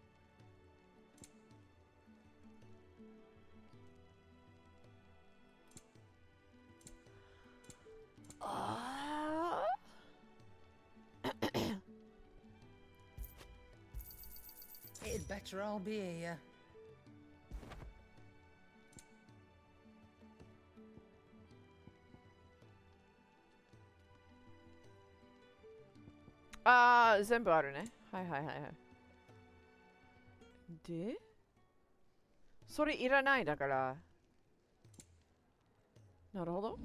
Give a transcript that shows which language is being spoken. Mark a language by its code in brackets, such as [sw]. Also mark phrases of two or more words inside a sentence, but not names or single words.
[en] It'd better all be here. [ja] 全部あるね. はいはいはいはい. De? それいらないだから。なるほ